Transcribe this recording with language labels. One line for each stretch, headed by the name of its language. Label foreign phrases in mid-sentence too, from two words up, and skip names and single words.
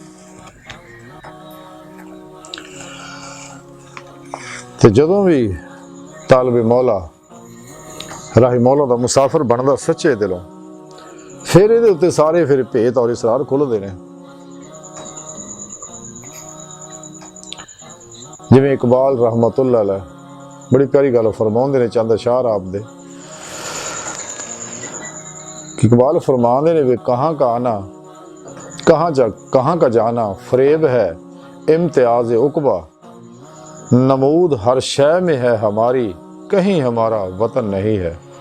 Punjabi: تے جدوں بھی طالب مولا راہی مولا دا مسافر بندا سچے دلوں فیر ایہدے اتے سارے فیر بھیت اور اسرار کھلدے نے. جویں اقبال
Arabic: رحمة الله عليه
Punjabi: بڑی پیاری گل فرماؤندے نے چند اشعار آپدے، اقبال فرماتے نے
Urdu: وے کہاں کا آنا کہاں کا جانا فریب ہے امتیاز عقبیٰ، نمود ہر شے میں ہے ہماری کہیں ہمارا وطن نہیں ہے.